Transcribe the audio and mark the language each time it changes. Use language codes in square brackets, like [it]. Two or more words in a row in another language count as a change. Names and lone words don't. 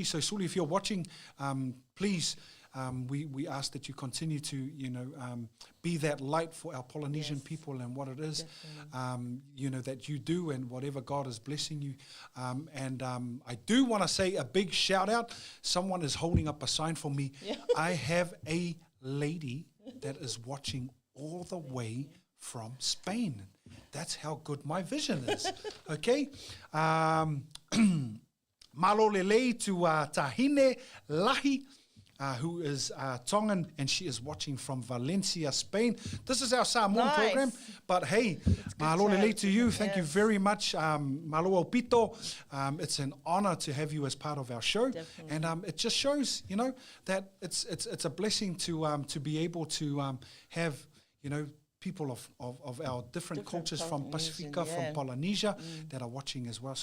[en] So Suli, if you're watching, please, we ask that you continue to, you know, be that light for our Polynesian people and what it is, you know, that you do and whatever God is blessing you. And I do want to say a big shout out. Someone is holding up a sign for me. I have a lady that is watching all the way from Spain. That's how good my vision is. Okay. [to] Malo lelei [en] to Tahine Lahi, who is Tongan, and she is watching from Valencia, Spain. This is our Samoan program, but hey, [to] malo lelei [en] to you. Thank you very much, [to] malo opito. [en] It's an honor to have you as part of our show, and it just shows, you know, that it's a blessing to be able to have, you know, people of our different cultures from Pasifika, from Polynesia, that are watching as well.